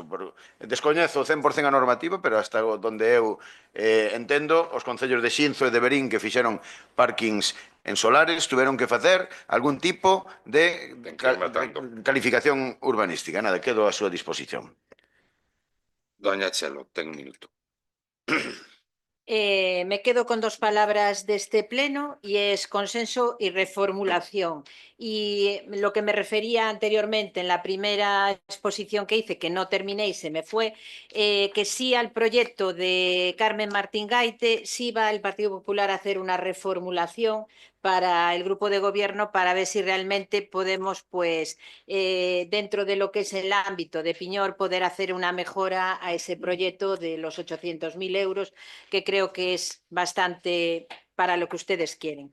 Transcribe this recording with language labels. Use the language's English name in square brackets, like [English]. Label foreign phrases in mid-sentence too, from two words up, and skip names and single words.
[Galician] Descoñezo 100% a normativa, pero hasta onde eu entendo, os concellos de Xinzo e de Verín que fixeron parkings en solares tuveron que facer algún tipo de calificación urbanística. Nada, quedo a súa disposición. Doña Chelo, ten un minuto. [Spanish] Me quedo con dos palabras deste pleno y es consenso y reformulación. Y lo que me refería anteriormente en la primera exposición que hice, que no terminé y se me fue, que sí al proyecto de Carmen Martín Gaite, sí va el Partido Popular a hacer una reformulación para el grupo de gobierno para ver si realmente podemos, pues, dentro de lo que es el ámbito de Piñor, poder hacer una mejora a ese proyecto de los 800.000 euros, que creo que es bastante para lo que ustedes quieren.